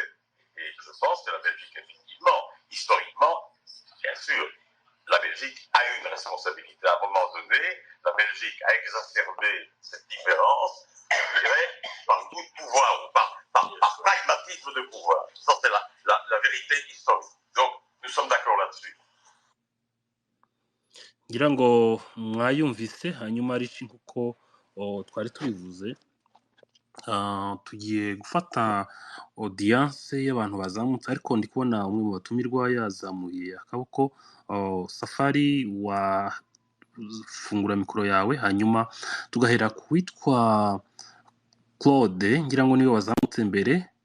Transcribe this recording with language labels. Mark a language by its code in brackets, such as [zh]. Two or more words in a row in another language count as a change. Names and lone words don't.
[fr] Et je pense que la Belgique, effectivement, historiquement, bien sûr, la Belgique a eu une responsabilité. À un moment donné, la Belgique a exacerbé cette différence, je dirais, par goût de pouvoir ou par pragmatisme de pouvoir. Ça, c'est la vérité historique. Donc, nous sommes d'accord là-dessus. [rw] ngira ngo mwayumvise hanyuma ari nkuko twari tubivuze. Tugiye gufata audience y'abantu bazamutse, ariko ndi kubona umwe mu batumirwa yazamuye akaboko. Safari, wafungura mikoro yawe hanyuma tugahera ku witwa Claude, ngira ngo niwe wazamutse mbere.